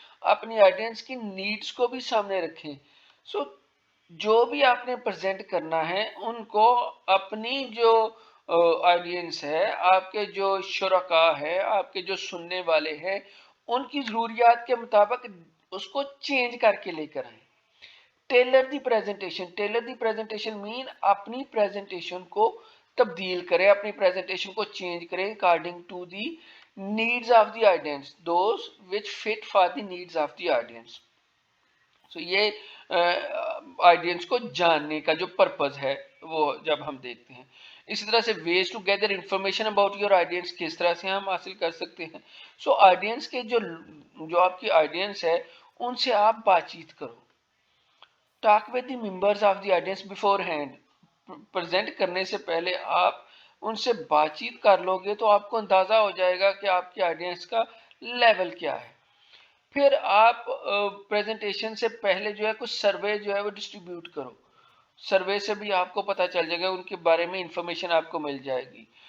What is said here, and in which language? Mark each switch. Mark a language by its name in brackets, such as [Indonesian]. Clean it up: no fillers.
[Urdu] اپنی آڈینس کی نیڈز کو بھی سامنے رکھیں. سو جو بھی آپ نے پریزنٹ کرنا ہے ان کو اپنی جو آڈینس ہے, آپ کے جو شرکاء ہے, آپ کے جو سننے والے ہیں, ان کی ضروریات کے مطابق اس کو چینج کر کے لے کر آئیں. [English] Tailor the presentation. Tailor the presentation [Urdu] مین اپنی پریزنٹیشن کو تبدیل کریں, اپنی پریزنٹیشن کو چینج کریں [English] according to the needs of the audience, those which fit for the needs of the audience. [Urdu] So یہ آڈینس کو جاننے کا جو پرپز ہے وہ جب ہم دیکھتے ہیں. اسی طرح سے [English] ways to gather information about your audience, [Urdu] کس طرح سے ہم حاصل کر سکتے ہیں. سو آڈینس کے جو آپ کی آڈینس ہے ان سے آپ بات چیت کرو. [English] Talk with the members of the audience beforehand. [Urdu] Present کرنے سے پہلے آپ ان سے بات چیت کر لو گے تو آپ کو اندازہ ہو جائے گا کہ آپ کی آڈینس کا لیول کیا ہے. پھر آپ پریزنٹیشن سے پہلے جو ہے کچھ سروے جو ہے وہ ڈسٹریبیوٹ کرو. سروے سے بھی آپ کو پتہ چل جائے گا, ان کے بارے میں انفارمیشن آپ کو مل جائے گی.